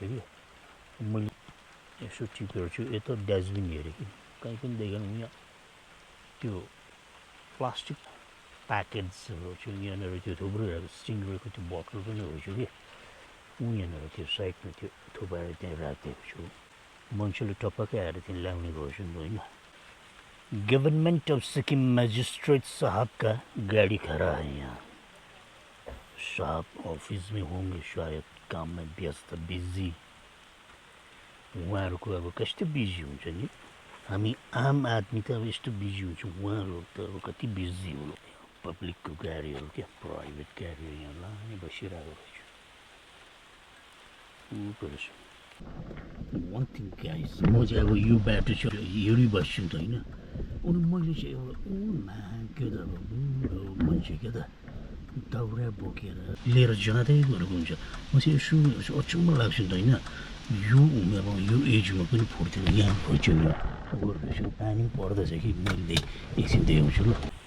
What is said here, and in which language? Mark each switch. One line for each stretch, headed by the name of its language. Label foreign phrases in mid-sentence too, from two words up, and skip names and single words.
Nepali: कि मैले यसो टिपेर छु यता डस्टबिन हेरेँ कि कहीँ पनि देखेन यहाँ त्यो प्लास्टिक प्याकेट्सहरू चाहिँ यहाँनिर त्यो थुप्रै स्टिङरको त्यो बोतल पनि रहेछ कि यहाँनिर त्यो साइडमा त्यो थुपाएर त्यहाँ राखिदिएको छु मान्छेले टपक्कै आएर त्यहाँ ल्याउने रहेछ नि त होइन गवर्नमेंट ऑफ सिक्किम
Hindi: मजिस्ट्रेट साहब का गाड़ी खड़ा है यहाँ साहब ऑफिस में होंगे शायद काम में व्यस्त
Nepali: बिजी उहाँहरूको अब कस्तो बिजी हुन्छ नि हामी
Hindi: आम आदमी
Nepali: त अब यस्तो बिजी हुन्छ उहाँहरू त अब कति बिजी हो पब्लिकको गाडीहरू क्या प्राइभेट गाडीहरू यहाँ लाने बसिरहेको रहेछ
English: one thing guys
Nepali: म चाहिँ अब यो बाटो चाहिँ हिँडिबस्छु नि त होइन अनि मैले चाहिँ एउटा के त अब मान्छे क्या त दाउरा बोकेर लिएर जाँदै गरेको हुन्छ म चाहिँ यसो अचम्म लाग्छ नि त होइन यो उमेरमा यो एजमा पनि फुर्दैन यहाँ फुर्छौँ यसो पानी पर्दैछ कि मैले एकछिन देखाउँछु ल